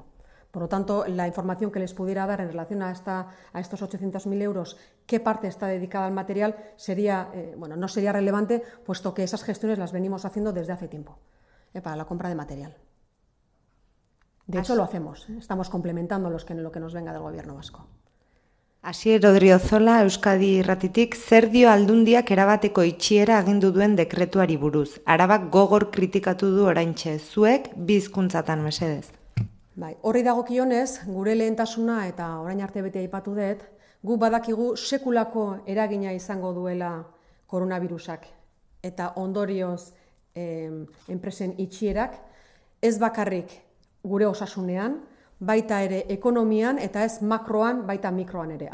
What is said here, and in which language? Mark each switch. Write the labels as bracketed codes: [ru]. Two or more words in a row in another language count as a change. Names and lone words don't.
[es] Por lo tanto, la información que les pudiera dar en relación a estos 800.000 euros, qué parte está dedicada al material, no sería relevante, puesto que esas gestiones las venimos haciendo desde hace tiempo para la compra de material. De hecho, lo hacemos. Estamos complementando lo que nos venga del Gobierno vasco. [eu] Asier Odriozola, Euskadi Irratitik, zer dio Aldundiak erabateko itxiera agindu duen dekretuari buruz? Arabak gogor kritikatu du oraintxe, zuek bi hizkuntzatan mesedez. Bai, horri dagokionez, gure lehentasuna, eta orain arte beti aipatu dut, gu badakigu sekulako eragina izango duela koronavirusak eta ondorioz enpresen itxierak, ez bakarrik gure osasunean, baita ere ekonomian eta ez makroan, baita mikroan ere.